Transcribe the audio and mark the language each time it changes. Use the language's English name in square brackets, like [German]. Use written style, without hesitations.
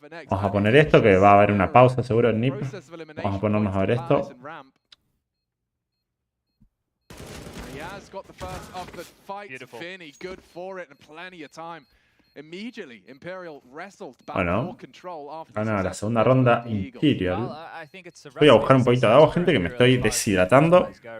[Spanish] Vamos a poner esto, que va a haber una pausa seguro en NIP. Vamos a ponernos a ver esto. [English] Got the first of the fight. Vinny, good for it and plenty of time. Immediately, Imperial wrestled back for control after [Spanish] gana la segunda ronda Imperial. Voy a buscar un poquito de agua, gente, que me estoy deshidratando.